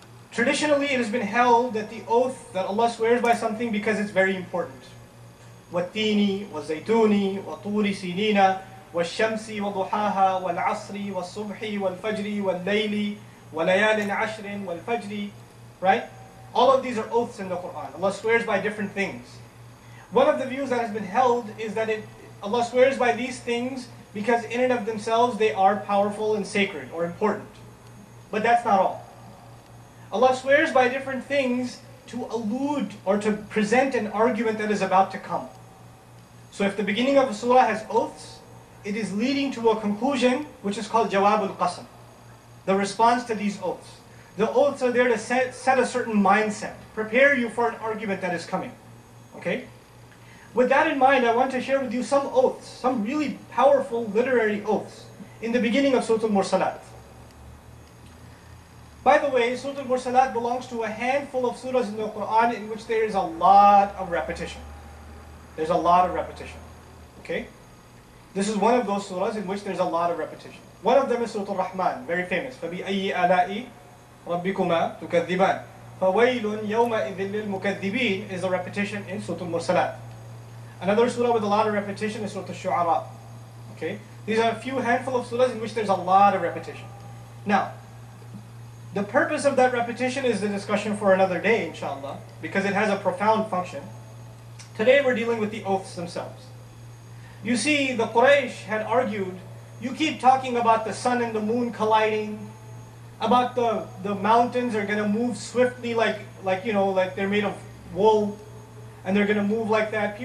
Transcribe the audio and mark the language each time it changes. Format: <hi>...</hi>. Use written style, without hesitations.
<en>Traditionally, it has been held that the oath that Allah swears by something because it's very important.</en> <ar>والتين والزيتون وطور سينين والشمس وضحاها والعصر والصبح والفجر والليل وليال عشر والفجر.</ar> <en>Right? All of these are oaths in the Quran. Allah swears by different things. One of the views that has been held is that Allah swears by these things because in and of themselves they are powerful and sacred or important. But that's not all. Allah swears by different things to allude or to present an argument that is about to come. So if the beginning of a surah has oaths, it is leading to a conclusion which is called Jawab al-Qasam, the response to these oaths. The oaths are there to set a certain mindset, prepare you for an argument that is coming. Okay? With that in mind, I want to share with you some oaths, some really powerful literary oaths in the beginning of Surah Al-Mursalat. By the way, Surah Al-Mursalat belongs to a handful of surahs in the Quran in which there is a lot of repetition. There's a lot of repetition. Okay? This is one of those surahs in which there's a lot of repetition. One of them is Surah Al-Rahman, very famous.</en> <ar>فَبِأَيِّ آلَاءِ رَبِّكُمَا تُكَذِّبَانِ فَوَيْلٌ يَوْمَئِذٍ لِلْمُكَذِّبِينَ</ar> <en>is a repetition in Surah Al-Mursalat. Another surah with a lot of repetition is Surah Al-Shu'ara. Okay? These are a few handful of surahs in which there's a lot of repetition. Now, the purpose of that repetition is the discussion for another day, inshallah, because it has a profound function. Today we're dealing with the oaths themselves. You see, the Quraysh had argued, you keep talking about the sun and the moon colliding, about the mountains are going to move swiftly like they're made of wool, and they're going to move like that.</en>